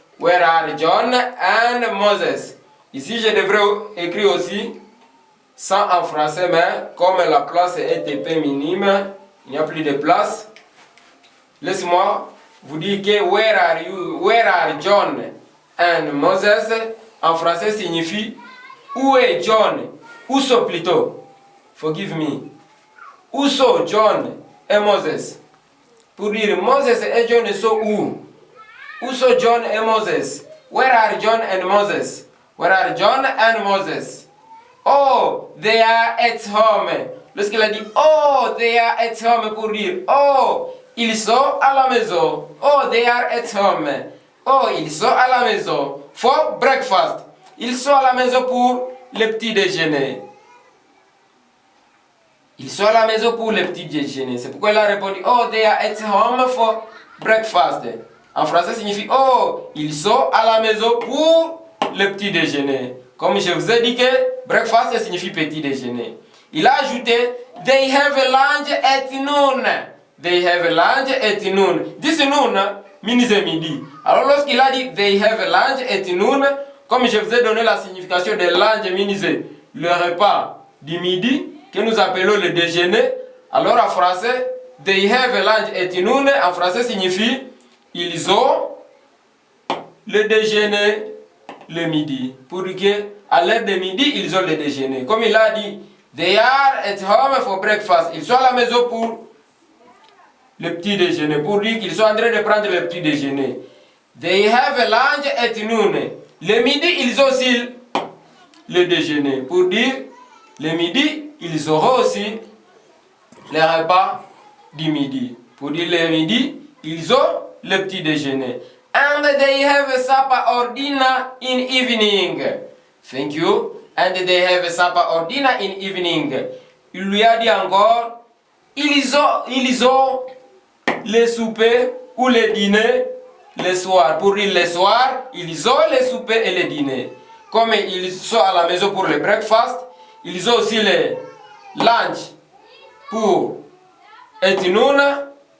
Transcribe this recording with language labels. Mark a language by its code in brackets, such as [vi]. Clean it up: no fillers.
[en] Where are John and Moses? [fr] Ici je devrais écrire aussi ça en français, mais comme la place est un peu minime, il n'y a plus de place. Laisse-moi vous dire que [en] Where are John and Moses? [fr] En français signifie où est John? Où sont plutôt? [en] Forgive me. [fr] Où sont John et Moses? Pour dire Moses et John sont où? Où sont John et Moses? [en] Where are John and Moses? Where are John and Moses? Oh, they are at home. [fr] Lorsqu'il a dit [en] oh, they are at home [fr] pour dire oh, ils sont à la maison. [en] Oh, they are at home. [fr] Oh, ils sont à la maison. [en] For breakfast. [fr] Ils sont à la maison pour le petit déjeuner. Ils sont à la maison pour le petit déjeuner. C'est pourquoi il a répondu [en] oh, they are at home for breakfast. [fr] En français, signifie oh, ils sont à la maison pour le petit déjeuner. Comme je vous ai dit que breakfast signifie petit déjeuner. Il a ajouté [en] they have a lunch at noon. They have a lunch at noon. This noon means midi. [fr] Alors lorsqu'il a dit [en] they have a lunch at noon, [fr] comme je vous ai donné la signification de [en] lunch means [fr] le repas du midi, que nous appelons le déjeuner, alors en français, they have a lunch at noon, en français signifie ils ont le déjeuner le midi. Pour dire qu'à l'heure de midi, ils ont le déjeuner. Comme il a dit, [en] They are at home for breakfast. [fr] Ils sont à la maison pour le petit déjeuner. Pour dire qu'ils sont en train de prendre le petit déjeuner. They have a lunch at noon. Le midi, ils ont aussi le déjeuner. Pour dire, le midi, ils auront aussi le repas du midi. Pour dire le midi, ils ont le petit déjeuner. [en] And they have a supper or dinner in evening. Thank you. And they have a supper or dinner in evening. [fr] Il lui a dit encore, ils ont le souper ou le dîner le soir. Pour dire le soir, ils ont le souper et le dîner. Comme ils sont à la maison pour le breakfast, ils ont aussi le lunch pour etinouna.